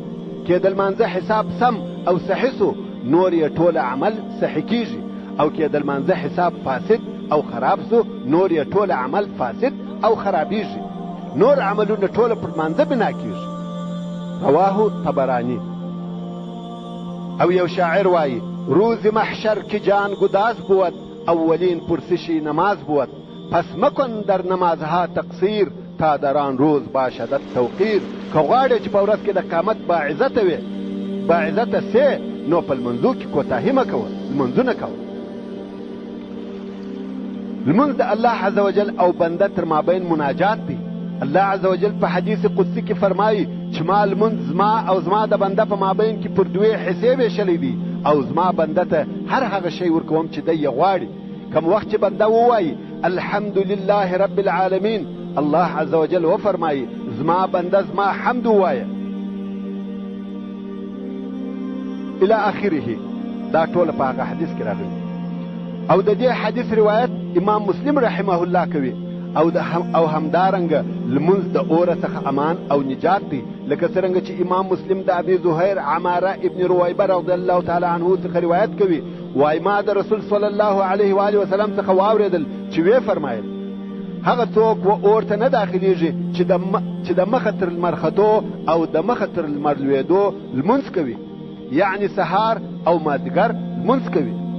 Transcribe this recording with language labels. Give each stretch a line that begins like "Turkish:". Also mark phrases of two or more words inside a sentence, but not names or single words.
Pashto: کې د لمانځه حساب سم او صحیح سو نور یې ټول عمل صحیح کیږي، او کې د لمانځه حساب فاسد او خراب سو نور یې ټول عمل فاسد او خرابیږي، نور عملونه ټول پر لمانځه بنا کیږي.
Arabic: رواه طبرانی.
Pashto: او یو شاعر وایي
Persian: روز محشر که جان گداز بود اولین پرسشی نماز بود، پس مکن در نمازها تقصیر تا در آن روز باشد توقیر.
Pashto: که غواړې چې په ورځ کې د قیامت باعزته وي باعزته سې نو په لمنځو کې کوتاهي مه کوه، لمنځونه کوه. لمونځ د الله
Arabic: عز وجل
Pashto: او بنده تر مابین مناجات دی. الله
Arabic: عز وجل
Pashto: په حدیث قدسی کې فرمایي چې ما لمونځ زما او زما د بنده په مابین کې پر 2 حصې ویشلی دي، او زما بنده ته هر هغه شی ورکوم چې دی یې غواړي. کوم وخت چې بنده ووایي
Arabic: الحمد لله رب العالمین،
Pashto: الله
Arabic: عز وجل
Pashto: وفرمایي زما بنده زما حمد ووایه
Arabic: الى اخره.
Pashto: دا ټول په هغه حدیث کې راغلی. او د دې حدیث روایت امام مسلم
Arabic: رحمه الله
Pashto: کوي. او همدارنګه لمونځ د اوره څخه امان او نجات دی، لکه څرنګه چې امام مسلم د ابي زهير عماره ابن رويبه
Arabic: رضی الله تعالی عنه
Pashto: څخه روایت کوي وایي ما د رسول
Arabic: صلی الله علیه و آله وسلم
Pashto: څخه واورېدل چې وی فرمایل هغه څوک و اور ته نه داخليږي چې د مخه تر لمر ختو او د مخه تر لمر لوېدو لمونځ کوي، یعنی سهار او مازدیګر لمونځ کوي.